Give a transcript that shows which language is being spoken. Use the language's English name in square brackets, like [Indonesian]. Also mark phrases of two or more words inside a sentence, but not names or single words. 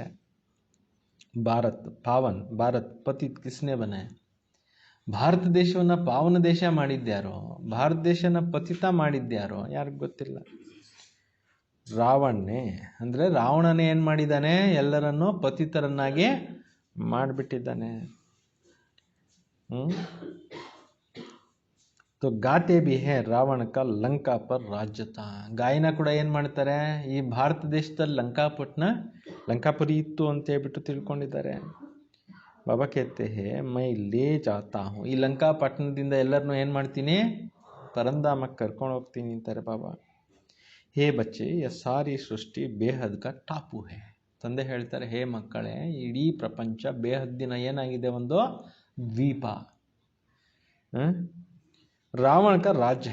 [Hindi] भारत पावन, भारत पतित किसने बने. [Kannada] ಭಾರತ ದೇಶವನ್ನು ಪಾವನ ದೇಶ ಮಾಡಿದ್ಯಾರೋ, ಭಾರತ ದೇಶನ ಪತಿತ ಮಾಡಿದ್ಯಾರೋ ಯಾರಿಗೂ ಗೊತ್ತಿಲ್ಲ. ರಾವಣನೇ ಅಂದರೆ ರಾವಣನೇ ಏನು ಮಾಡಿದ್ದಾನೆ, ಎಲ್ಲರನ್ನೂ ಪತಿತರನ್ನಾಗಿ ಮಾಡಿಬಿಟ್ಟಿದ್ದಾನೆ. [Hindi] तो गाते भी है रावण का लंका पर राज्यता. [Kannada] ಗಾಯನ ಕೂಡ ಏನು ಮಾಡ್ತಾರೆ, ಈ ಭಾರತ ದೇಶದಲ್ಲಿ ಲಂಕಾಪುರಿ ಇತ್ತು ಅಂತ ಹೇಳ್ಬಿಟ್ಟು ತಿಳ್ಕೊಂಡಿದ್ದಾರೆ. [Hindi] ಬಾಬಾ कहते हैं मैं ले जाता हूँ. [Kannada] ಈ ಲಂಕಾಪಟ್ಟಣದಿಂದ ಎಲ್ಲರನ್ನೂ ಏನು ಮಾಡ್ತೀನಿ, ಪರಂಧಾಮಕ್ಕೆ ಕರ್ಕೊಂಡು ಹೋಗ್ತೀನಿ ಅಂತಾರೆ ಬಾಬಾ. [Hindi] हे बच्चे ये सारी सृष्टि बेहद का टापू है. [Kannada] ತಂದೆ ಹೇಳ್ತಾರೆ, ಹೇ ಮಕ್ಕಳೇ, ಇಡೀ ಪ್ರಪಂಚ ಬೇಹದ್ದಿನ ಏನಾಗಿದೆ, ಒಂದು ದ್ವೀಪ. [Hindi] रावण का राज्य.